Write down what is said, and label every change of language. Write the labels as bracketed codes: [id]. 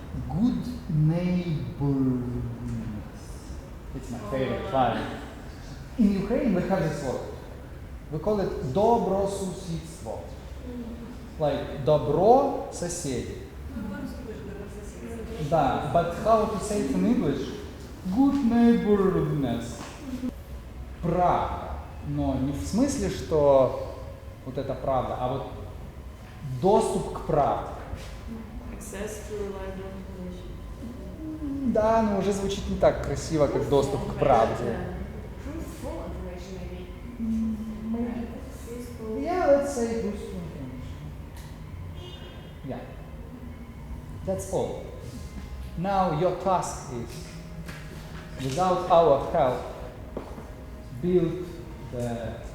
[en] Good neighborliness. It's my favorite line. In Ukraine we have this word. We call it [uk] добросусідство. [en] Like [ru] добро соседей. Да, [en] but how to say it in English? Good neighborliness. [ru] Правда. Но не в смысле, что вот это правда, а вот доступ к правде. [en] Access to reliable information. [ru] Да, но уже звучит не так красиво, как доступ к правде. [en] Truthful information, maybe. Yeah, let's say truthful information. Yeah. That's all. Now your task is, without our help, build the...